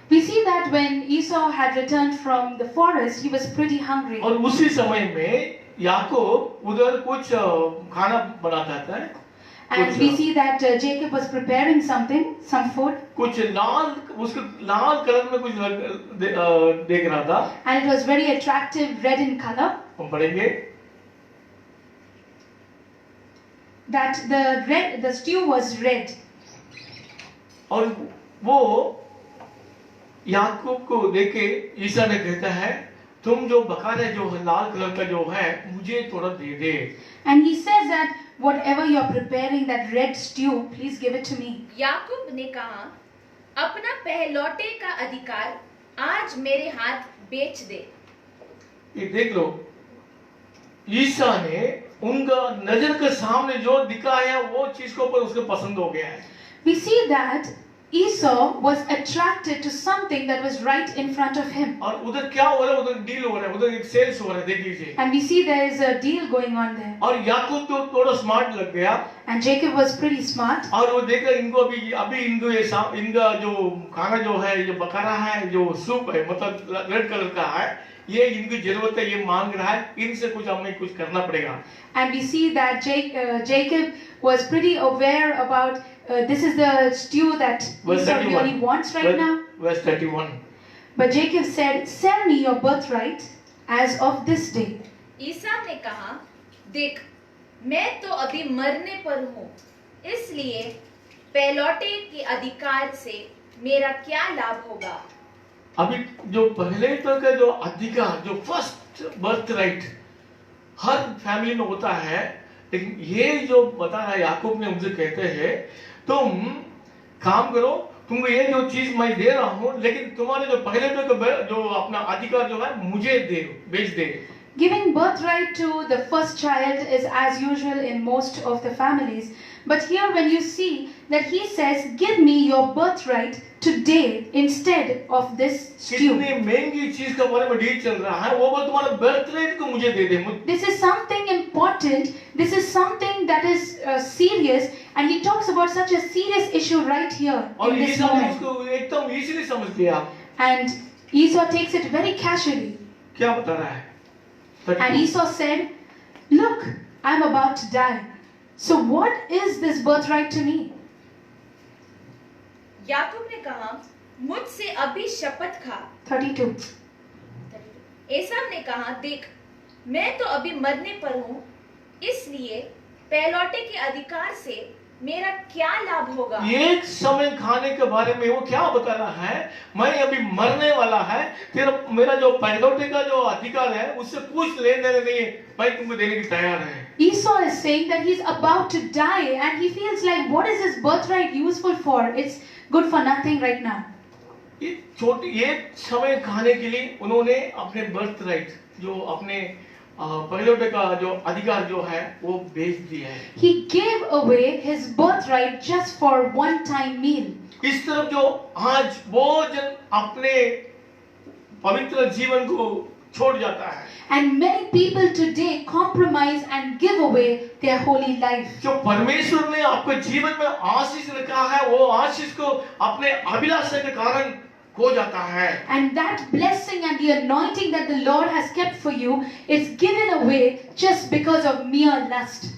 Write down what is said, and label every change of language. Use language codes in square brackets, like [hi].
[en] We see that when Esau had returned from the forest, he was pretty hungry. [hi] और उसी समय में याकूब उधर कुछ खाना बनाता था। [en] And we see that Jacob was preparing something, some food, [hi] कुछ लाल, उसके लाल कलर में कुछ देख रहा था। [en] and it was very attractive, red in color. [hi] हम पढ़ेंगे [en] That the stew was red. [hi] और वो याकूब को देखे ईसा ने कहता है, तुम जो बकारे जो लाल कलर का जो है मुझे थोड़ा दे दे। [en] And he says that whatever you are preparing, that red stew, please give it to me. [hi] याकूब ने कहा, अपना पहलौठे का अधिकार आज मेरे हाथ बेच दे। ये देख लो, ईसा ने उनका नजर के सामने जो दिखाया वो चीज के ऊपर उसको पसंद हो गया है। [en] We see that Esau was attracted to something that was right in front of him. [hi] और उधर क्या हो रहा है, उधर डील हो रहा है, उधर एक सेल्स हो रहा है, देख लीजिए। [en] And we see there is a deal going on there. [hi] और याकूब तो थोड़ा स्मार्ट लग गया, [en] And Jacob was pretty smart. [hi] और वो देखा इनको अभी इनको इनका जो खाना जो है, ये बकरा है, जो सूप है, मतलब रेड कलर का है, ये इनकी जरूरत है, ये मांग रहा है, इनसे कुछ हमें कुछ करना पड़ेगा। [en] And we see that Jacob was pretty aware about this is the stew that Verse Esau 31. really wants right now. Verse 31. But Jacob said, "Sell me your birthright as of this day." [hi] ईसा ने कहा, देख मैं तो अभी मरने पर हूँ, इसलिए पहलौठे के अधिकार से मेरा क्या लाभ होगा। अभी जो पहले तो का जो अधिकार, जो [en] first birth right [hi] हर फैमिली में होता है, लेकिन ये जो बता रहा है याकूब ने उनसे कहते हैं, तुम काम करो, तुमको ये जो चीज मैं दे रहा हूँ, लेकिन तुम्हारे जो पहले तो जो अपना अधिकार जो है मुझे दे, बेच दे। [en] Giving birthright to the first child is as usual in most of the families. But here when you see that he says, "Give me your birthright today instead of this stew." [hi] कितनी महंगी चीज के बारे में deal चल रहा है, वो बोल तुम्हारा बर्थराइट को मुझे दे दे। [en] This is something important. This is something that is serious, and he talks about such a serious issue right here [hi] और [en] in this [hi] ईसा ने [en] moment. [hi] इसको एकदम इजीली समझ लिया। [en] And Esau takes it very casually. [hi] क्या बता रहा है? [en] And Esau said, "Look, I'm about to die. So what is this birthright to me?" [hi] याकूब ने कहा, मुझसे अभी शपथ खा। 32. एसाव ने कहा, देख मैं तो अभी मरने पर हूँ, इसलिए पहलौठे के अधिकार से मेरा क्या लाभ होगा। एक समय खाने के बारे में वो क्या बता रहा है, मैं अभी मरने वाला है, तेरा मेरा जो पहलौठे का जो अधिकार है उससे कुछ लेने देने नहीं है, मैं तुमको देने की तैयार है। [en] Esau is saying that he's about to die and he feels like, what is this birthright useful for? It's good for nothing right now. [hi] ये छोटी एक समय खाने के लिए उन्होंने अपने बर्थ राइट, जो अपने पहलौठे का जो अधिकार जो है वो बेच दिया है। [en] He gave away his birthright just for one time meal. [hi] इस तरफ जो आज बहुत जन अपने पवित्र जीवन को छोड़ जाता है, [en] And many people today compromise and give away their holy life. [hi] जो परमेश्वर ने आपके जीवन में आशीष रखा है, वो आशीष को अपने अभिलाषा के कारण खो जाता है। [en] And that blessing and the anointing that the Lord has kept for you is given away just because of mere lust.